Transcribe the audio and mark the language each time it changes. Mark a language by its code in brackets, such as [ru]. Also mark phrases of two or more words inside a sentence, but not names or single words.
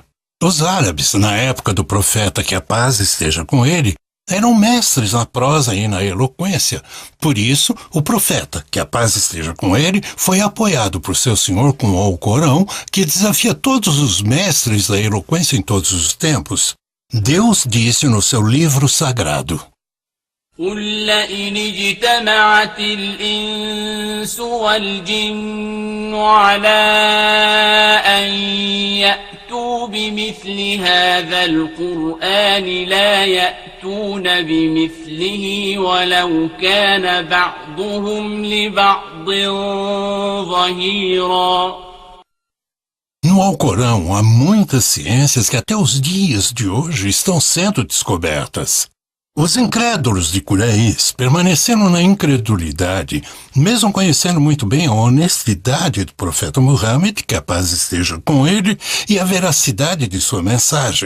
[pt] Os árabes, na época do profeta, que a paz esteja com ele, eram mestres na prosa e na eloquência. Por isso, o profeta, que a paz esteja com ele, foi apoiado por seu senhor com o Alcorão, que desafia todos os mestres da eloquência em todos os tempos. Deus disse no seu livro sagrado: [ar] قل لئن اجتمعت الإنس والجن على أن يأتوا بمثل هذا القرآن لا يأتون بمثله ولو كان بعضهم لبعض ظهيرا. [pt] No Alcorão há muitas ciências que até os dias de hoje estão sendo descobertas. Os incrédulos de Quraish permaneceram na incredulidade, mesmo conhecendo muito bem a honestidade do profeta Muhammad, que a paz esteja com ele, e a veracidade de sua mensagem.